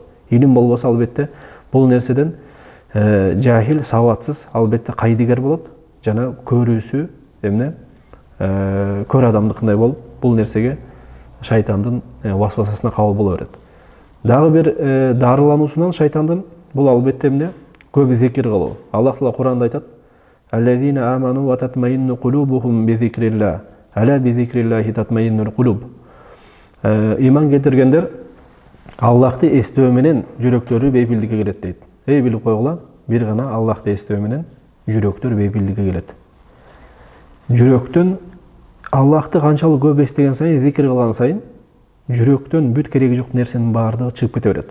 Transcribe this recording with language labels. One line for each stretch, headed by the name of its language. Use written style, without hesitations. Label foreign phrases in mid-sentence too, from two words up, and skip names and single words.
Kyrgyz: Илим болбосо, албетте бул нерседен жахил, сабатсыз, албетте кайдыгер болот, жана көрүүсү көр адамдыкындай болуп, бул нерсеге шайтандын васвасасына кабыл боло берет. Дагы бир дарылануусунан шайтандын бул албетте көп зикир кылуу. Аллах Таала Куранда айтат:
Arabic: "الذين آمنوا وتطمئن قلوبهم بذكر الله. ألا بذكر الله تطمئن القلوب."
Kyrgyz: Иман келтиргендер Аллахты эстөө менен жүрөктөрү бейпилдикке келет дейт. Билип койгула, бир гана Аллахты эстөө менен жүрөктөр бейпилдикке келет. Жүрөктөн Аллахты канчалык көп эстеген сайын, зикир кылган сайын, жүрөктөн бүт кереги жок нерсенин баардыгы чыгып кете берет.